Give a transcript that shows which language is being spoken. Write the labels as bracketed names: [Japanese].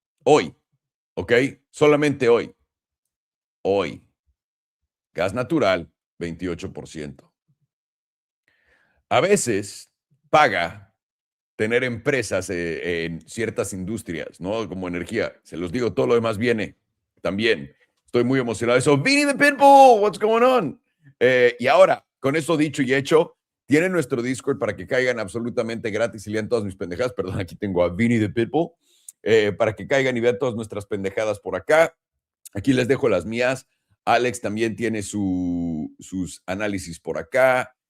[Spanish] Hoy, ¿ok? Solamente hoy. Hoy. Gas natural, 28%. A veces paga tener empresas en ciertas industrias, ¿no? Como energía. Se los digo, todo lo demás viene también. Estoy muy emocionado de eso. [English] Vinny the Pitbull, what's going on? [Spanish] Y ahora, con eso dicho y hecho, tienen nuestro Discord para que caigan absolutamente gratis y lean todas mis pendejadas. Perdón, aquí tengo a Vinny the Pitbull. Para que caigan y vean todas nuestras pendejadas por acá. Aquí les dejo las mías. Alex también tiene sus análisis por acá.